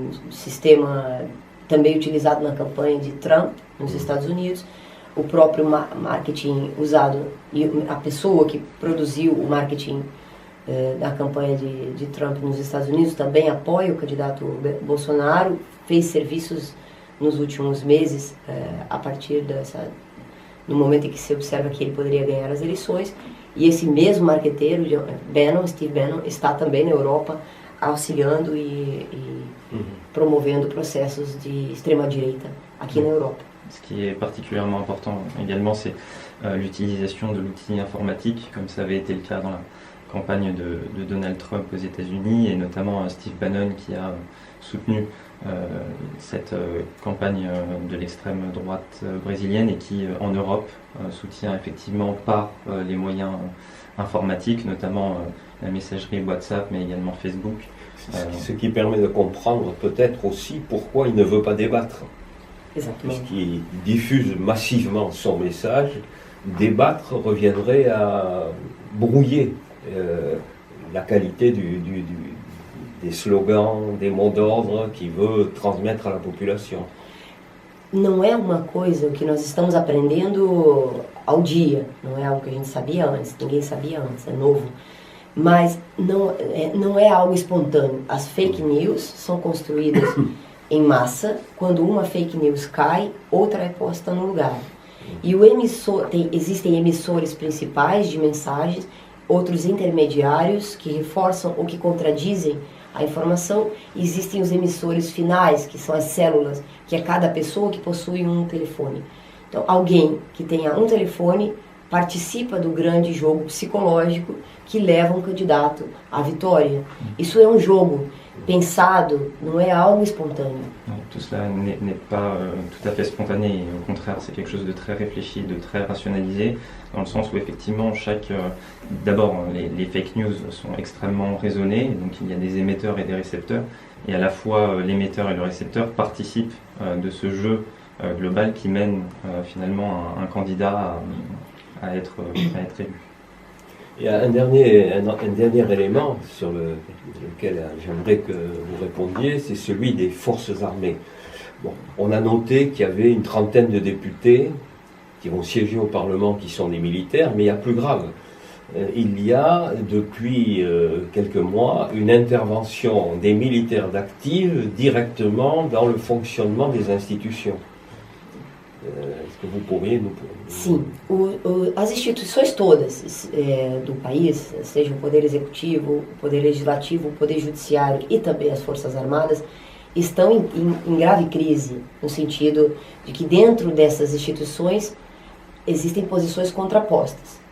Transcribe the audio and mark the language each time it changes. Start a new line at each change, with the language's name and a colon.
Portuguese: sistema também utilizado na campanha de Trump nos Estados Unidos, o próprio marketing usado, e a pessoa que produziu o marketing da campanha de Trump nos Estados Unidos também apoia o candidato Bolsonaro, fez serviços nos últimos meses a partir no momento em que se observa que ele poderia ganhar as eleições, e esse mesmo marqueteiro, Steve Bannon, está também na Europa auxiliando e promovendo processos de extrema-direita aqui na Europa.
French: Ce qui est particulièrement important également, c'est l'utilisation de l'outil informatique, comme ça avait été le cas dans la campagne de Donald Trump aux États-Unis, et notamment Steve Bannon qui a soutenu cette campagne de l'extrême droite brésilienne et qui en Europe soutient effectivement par les moyens informatiques, notamment la messagerie WhatsApp mais également Facebook. Ce qui permet de comprendre peut-être aussi pourquoi il ne veut pas débattre. Exactement. Puisqu'il diffuse massivement son message, débattre reviendrait à brouiller la qualité des slogans, des mots d'ordre qu'il veut transmettre à la population.
Portuguese: Não é uma coisa que nós estamos aprendendo ao dia, não é algo que a gente sabia antes, ninguém sabia antes, é novo. Mas não é algo espontâneo. As fake news são construídas em massa. Quando uma fake news cai, outra é posta no lugar. E existem emissores principais de mensagens outros intermediários que reforçam ou que contradizem a informação. Existem os emissores finais, que são as células, que é cada pessoa que possui um telefone. Então, alguém que tenha um telefone participa do grande jogo psicológico que leva um candidato à vitória. Isso é um jogo pensado, não é algo espontâneo.
French: Tout cela n'est pas tout à fait spontané, au contraire c'est quelque chose de très réfléchi, de très rationalisé, dans le sens où effectivement d'abord les fake news sont extrêmement raisonnées, donc il y a des émetteurs et des récepteurs, et à la fois l'émetteur et le récepteur participent de ce jeu global qui mène finalement un candidat à être élu. Il y a un dernier élément sur lequel j'aimerais que vous répondiez, c'est celui des forces armées. Bon, on a noté qu'il y avait une trentaine de députés qui vont siéger au Parlement qui sont des militaires, mais il y a plus grave. Il y a depuis quelques mois une intervention des militaires d'active directement dans le fonctionnement des institutions. Est-ce que vous pourriez nous...
Portuguese: Sim, as instituições todas do país, seja o Poder Executivo, o Poder Legislativo, o Poder Judiciário e também as Forças Armadas, estão em grave crise, no sentido de que dentro dessas instituições existem posições contrapostas.